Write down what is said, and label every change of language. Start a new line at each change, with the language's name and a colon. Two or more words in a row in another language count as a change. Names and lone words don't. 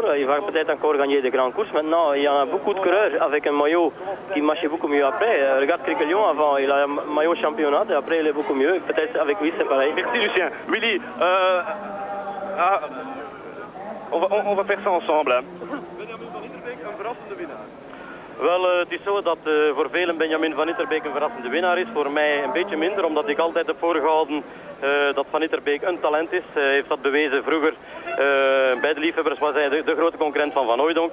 French: Il va peut-être encore gagner des grandes courses. Maintenant, il y a beaucoup de coureurs avec un maillot qui marchait beaucoup mieux après. Regarde Criquelion avant, il a un maillot championnat et après il est beaucoup mieux. Peut-être avec lui, c'est pareil. Merci Lucien. Willy, on va faire ça ensemble. Hein.
Dutch: Wel, het is zo dat voor velen Benjamin Vanitterbeek een verrassende winnaar is. Voor mij een beetje minder, omdat ik altijd heb voorgehouden dat Vanitterbeek een talent is. Hij heeft dat bewezen vroeger. Bij de liefhebbers was hij de grote concurrent van Van Hooijdonk.